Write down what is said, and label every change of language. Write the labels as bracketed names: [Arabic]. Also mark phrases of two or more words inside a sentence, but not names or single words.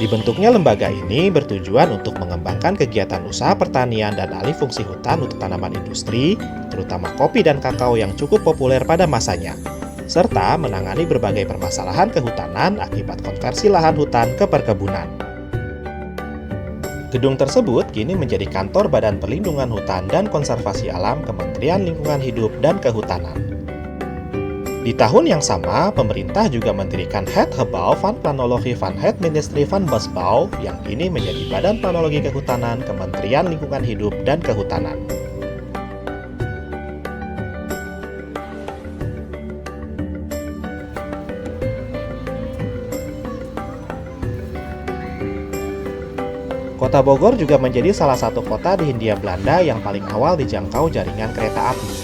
[Indonesian] Dibentuknya lembaga ini bertujuan untuk mengembangkan kegiatan usaha pertanian dan alih fungsi hutan untuk tanaman industri, terutama kopi dan kakao yang cukup populer pada masanya, serta menangani berbagai permasalahan kehutanan akibat konversi lahan hutan ke perkebunan. Gedung tersebut kini menjadi kantor Badan Perlindungan Hutan dan Konservasi Alam Kementerian Lingkungan Hidup dan Kehutanan. Di tahun yang sama, pemerintah juga mendirikan Het Gebouw van Planologie van het Ministerie van Bosbouw yang kini menjadi Badan Planologi Kehutanan Kementerian Lingkungan Hidup dan Kehutanan. Kota Bogor juga menjadi salah satu kota di Hindia Belanda yang paling awal dijangkau jaringan kereta api.